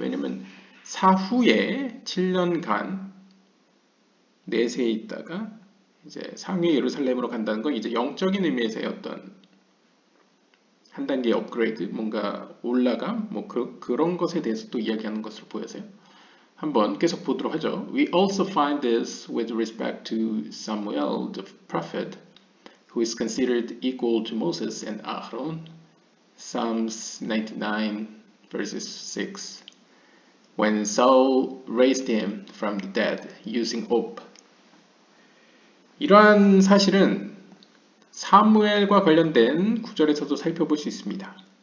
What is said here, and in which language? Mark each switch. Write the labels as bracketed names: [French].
[Korean] 왜냐면 사후에 7년간 내세에 있다가 이제 상위 예루살렘으로 간다는 건 이제 영적인 의미에서의 어떤 한 단계 업그레이드, 뭔가 올라감, 뭐 그런 것에 대해서 또 이야기하는 것으로 보여서요. 한번 계속 보도록 하죠. [English] We also find this with respect to Samuel the prophet, who is considered equal to Moses and Aaron. Psalms 99 verses 6. When Saul raised him from the dead using hope. [Korean] 이러한 사실은 사무엘과 관련된 구절에서도 살펴볼 수 있습니다.